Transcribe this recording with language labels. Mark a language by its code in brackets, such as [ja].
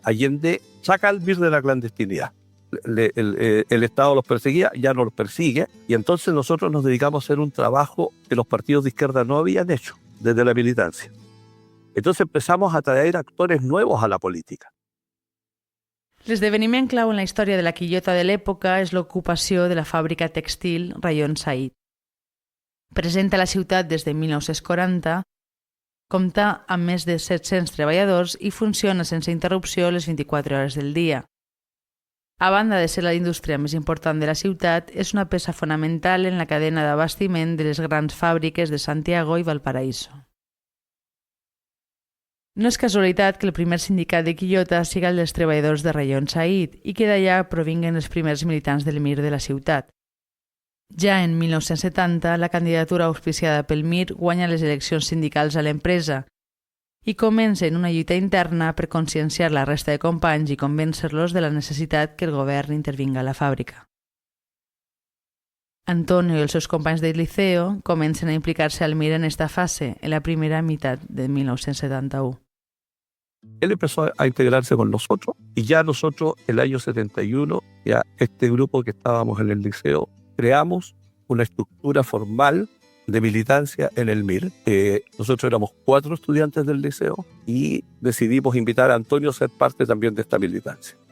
[es] Allende saca al MIR de la clandestinidad. El Estado los perseguía, ya no los persigue, y entonces nosotros nos dedicamos a hacer un trabajo que los partidos de izquierda no habían hecho desde la militancia. Entonces empezamos a traer actores nuevos a la política. [ca] L'esdeveniment clau en la història de la Quillota de l'època és l'ocupació de la fàbrica tèxtil Rayon Said. Present a la ciutat des de 1940, compta amb més de 700 treballadors i funciona sense interrupció les 24 hores del dia. A banda de ser la indústria més important de la ciutat, és una peça fonamental en la cadena d'abastiment de les grans fàbriques de Santiago i Valparaíso. No és casualitat que el primer sindicat de Quillota siga el dels treballadors de Rayon Said i que d'allà provinguen els primers militants del MIR de la ciutat. Ja en 1970, la candidatura auspiciada pel MIR guanya les eleccions sindicals a l'empresa i comença en una lluita interna per conscienciar la resta de companys i convèncer-los de la necessitat que el govern intervinga a la fàbrica. Antonio i els seus companys del liceo comencen a implicar-se al MIR en esta fase, en la primera meitat de 1971. [es] Él empezó a integrarse con nosotros y ya nosotros, el año 71, ya este grupo que estábamos en el liceo, creamos una estructura formal de militancia en el MIR. Nosotros éramos 4 estudiantes del liceo y decidimos invitar a Antonio a ser parte también de esta militancia.